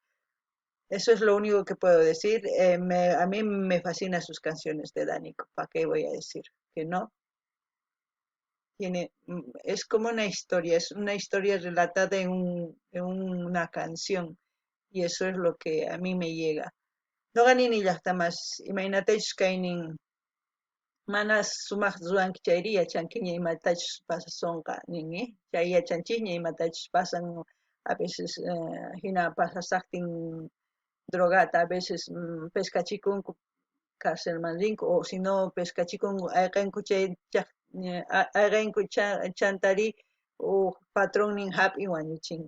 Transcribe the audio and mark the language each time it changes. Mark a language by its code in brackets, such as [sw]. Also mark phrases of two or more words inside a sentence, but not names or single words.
[es] Eso es lo único que puedo decir. A mí me fascinan sus canciones de Dánico. ¿Para qué voy a decir que no? Es como una historia, es una historia relatada en una canción. Y eso es lo que a mí me llega. No gané ni las más. Imagínate, [qu] Manas sumaq ruwanki chayri yachankiña imatachus pasasonqa ninmi chay yachanchikña imatachus pasan [es] a veces [qu] hina pasasaqtin drogata [es] a veces [qu] pescachikunku cárcelman rinku [es] o si no [qu] pescachikunku ayqinku chay ayqinku chantari o patronin hap'in wañuchinku